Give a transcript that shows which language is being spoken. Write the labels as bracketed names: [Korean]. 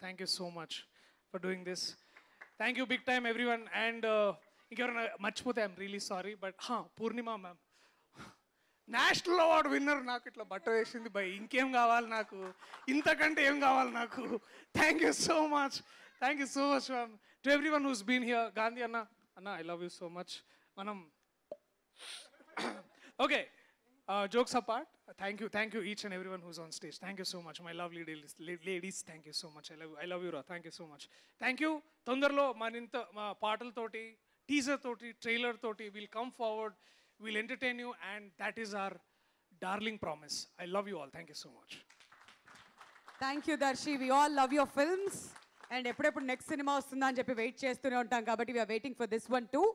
[English] Thank you so much for doing this. Thank you big time, everyone. [Telugu] And ఇంకెవరైనా మర్చిపోతే [English] I'm really sorry, but [Telugu] Purnima ma'am national award winner, నాకు ఇట్లా బట్ట వేసింది by. ఇంకేం కావాలి నాకు, ఇంతకంటే ఏం కావాలి నాకు. [English] Thank you so much ma'am. To everyone who's been here. Gandhi అన్న I love you so much. [Telugu] మనం [English] Okay, jokes apart, thank you each and everyone who's on stage. Thank you so much, my lovely ladies. Thank you so much. I love you, Ra. Thank you so much. Thank you. [Telugu] తొందరలో మా పాటలతోటి, teaser తోటి, trailer తోటి [English] we'll come forward, we'll entertain you, and that is our darling promise. I love you all. Thank you so much. Thank you Darshi. We all love your films and [Telugu] ఎప్పుడెప్పుడు next cinema వస్తుందా అని చెప్పి wait చేస్తూనే ఉంటాం కాబట్టి [English] We are waiting for this one too.